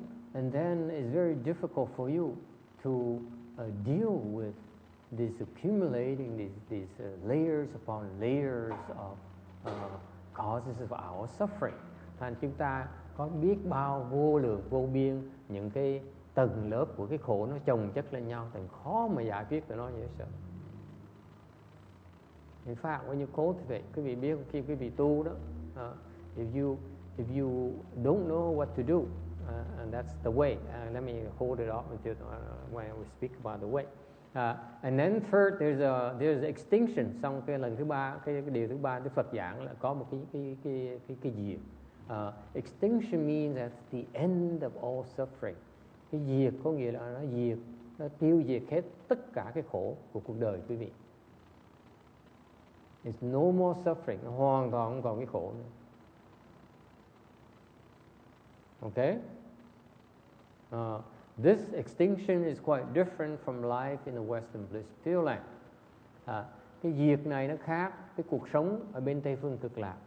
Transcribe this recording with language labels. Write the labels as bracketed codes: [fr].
[en] And then it's very difficult for you to deal with this accumulating these layers upon layers of causes of our suffering. [vi] Thành chúng ta có biết bao vô lượng vô biên những cái tầng lớp của cái khổ nó chồng chất lên nhau, thành khó mà giải quyết được nó dễ sợ. [en] In fact, when you cultivate, [vi] quý vị biết khi quý vị tu đó, [en] if you don't know what to do, and that's the way. Let me hold it up until when we speak about the way. And then third, there's extinction. [vi] Xong cái lần thứ ba, cái điều thứ ba Đức Phật giảng là có một cái diệt. [en] Extinction means that's the end of all suffering. [vi] Cái diệt có nghĩa là nó diệt, nó tiêu diệt hết tất cả cái khổ của cuộc đời quý vị. [en] It's no more suffering, [vi] nó hoàn toàn không còn cái khổ nữa. [en] Okay? This extinction is quite different from life in the Western Bliss Field Land. [vi] Cái diệt này nó khác cái cuộc sống ở bên Tây Phương Cực Lạc.